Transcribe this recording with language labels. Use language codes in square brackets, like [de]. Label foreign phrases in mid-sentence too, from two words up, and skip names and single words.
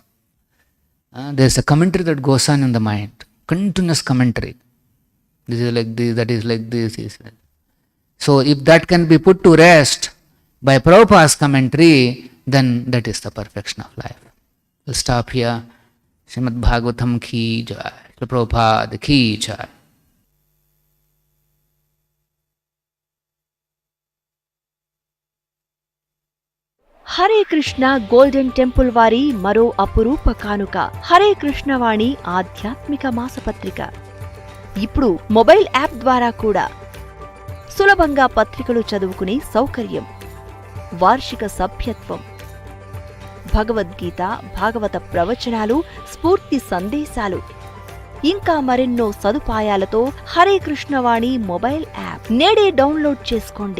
[en] There is a commentary that goes on in the mind, continuous commentary. This is like this, that is like this. So if that can be put to rest by Prabhupada's commentary, then that is the perfection of life. We'll stop here. [hi] Srimad Bhagavatam ki jai, Prabhupada ki jai. [te] హరే కృష్ణ గోల్డెన్ టెంపుల్ వారి మరో అపురూప కానుక హరే కృష్ణ వాణి ఆధ్యాత్మిక మాసపత్రిక. ఇప్పుడు [en] mobile app [te] ద్వారా కూడా సులభంగా పత్రికలు చదువుకునే సౌకర్యం, వార్షిక సభ్యత్వం, భగవద్గీత, భాగవత ప్రవచనాలు, స్ఫూర్తి సందేశాలు, ఇంకా మరెన్నో సదుపాయాలతో హరే కృష్ణ వాణి మొబైల్ యాప్ నేడే డౌన్లోడ్ చేసుకోండి.